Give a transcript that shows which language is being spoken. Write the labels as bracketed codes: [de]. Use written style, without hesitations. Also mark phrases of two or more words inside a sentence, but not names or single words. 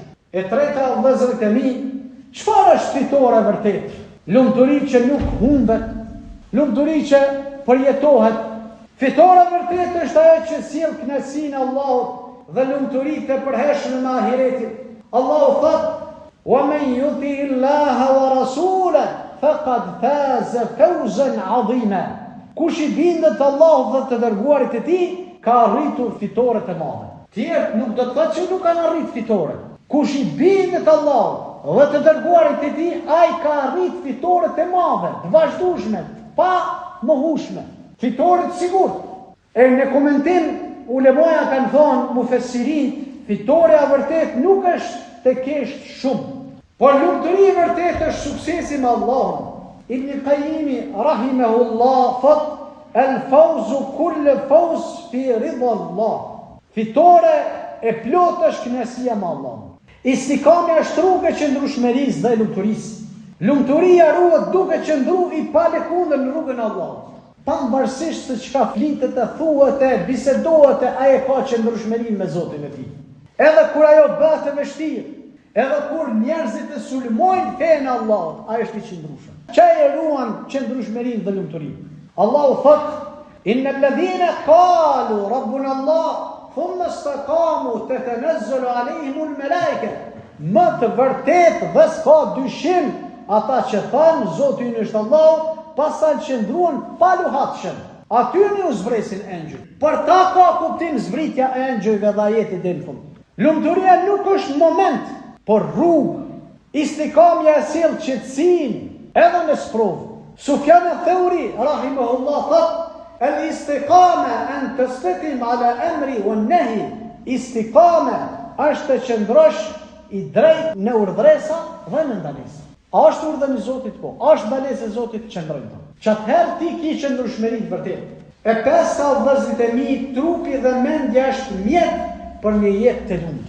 [sq] E treta, vëllezërit e mi, çfarë është fitore vërtet? Lumturi që nuk humbet, lumturi që përjetohet. Fitore vërtet është ajo që sjell kënaqësinë e Allahut dhe lumturitë e përhershme në ahiretin. Allahu thot: [ar] "ومن يطع الله ورسوله فقد فاز فوزا عظيما." [sq] Kush i bindet Allahut dhe të dërguarit e tij, ka arritur fitore të mëdha. Tjerë nuk do të thotë që nuk kanë arritur fitore. Kush i bindet Allahut dhe të dërguarit e tij, ai ka arritur fitore të mëdha, të vazhdueshme, pa mohueshme, fitore të sigurt. E në komentim ulemoja kanë thonë mufessirin, fitoria vërtet nuk është të kesh shumë, por lumturi vërtet është suksesi me Allahun. Ibn Qayyimi rahimahullah thot: [ar] "الفوز كل الفوز في رضا الله." [sq] Fitore e plot është kënaqësia me Allahun. Istiqamja është rruga e qëndrueshmërisë dhe lumturisë. Lumturia ruhet duke qëndruar i palëkundër në rrugën e Allahut. Pavarësisht se çka flitet e thuhet e bisedohet, ai ka qëndrueshmërinë me Zotin e tij. Edhe kur ajo bëhet e vështirë, edhe kur njerëzit e sulmojnë fenë e Allahut, ai është i qëndrueshëm. Çaj e ruan qëndrueshmërinë dhe lumturinë. Allahu thot: [ar] "إن الذين قالوا ربنا الله ثم استقاموا تتنزل عليهم الملائكة." [sq] Më të vërtet dhe s'ka dyshim ata që thanë Zoti ynë është Allahu, pastaj qëndruan pa luhatshëm. Aty u zbresin engjëj. Për ta ka kuptim zbritja e engjëjve dhe ajeti deri në fund. Lumturia nuk është moment, por rrugë. Istiqamja e sjell qetësinë edhe në sprovë. Sufjan al-Thauri rahimahullah thot: [ar] "الاستقامة أن تستقيم على الأمر والنهي." [sq] Istiqama është të qëndrosh i drejt në urdhresa dhe në ndalesa. A është urdhën e Zotit? Po. A është ndalesa e Zotit? Qëndrojnë. Çatëherë ti ke qëndrueshmëri të vërtetë. E pesta vëllezërit e mi, trupi dhe mendja është mjet për një jetë të lumtur.